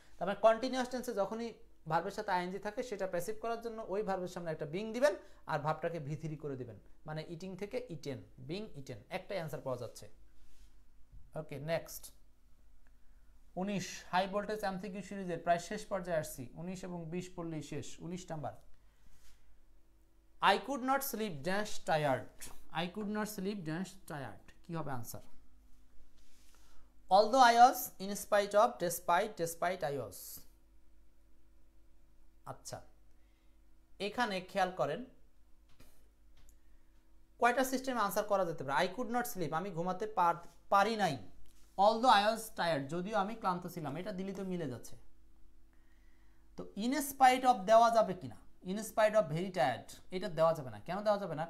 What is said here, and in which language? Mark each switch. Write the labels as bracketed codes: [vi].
[bn] তারপরে কন্টিনিউয়াস টেন্সে যখনই ভার্বের সাথে আইএনজি থাকে সেটা প্যাসিভ করার জন্য ওই ভার্বের সামনে একটা বিং দিবেন আর ভার্বটাকে V3 করে দিবেন, মানে ইটিং থেকে ইটেন, বিং ইটেন, একটাই অ্যান্সার পাওয়া যাচ্ছে। Okay next 19 high voltage MCQ সিরিজের প্রায় শেষ পর্যায়ে আসছি, 19 এবং 20 পড়লেই শেষ। [en] 19 number, I could not sleep dash tired, I could not sleep dash tired [bn] কি হবে answer? [en] although I was, in spite of, despite I was। [bn] আচ্ছা এখানে খেয়াল করেন কয়টা সিস্টেমে আনসার করা যেতে পারে। [en] I could not sleep [bn] আমি ঘুমাতে পারি নাই, [en] although I was tired [bn] যদিও আমি ক্লান্ত ছিলাম, এটা দিলে তো মিলে যাচ্ছে। তো in spite of দেওয়া যাবে কিনা, [en] in spite of very tired [bn] এটা দেওয়া যাবে না। কেন দেওয়া যাবে না?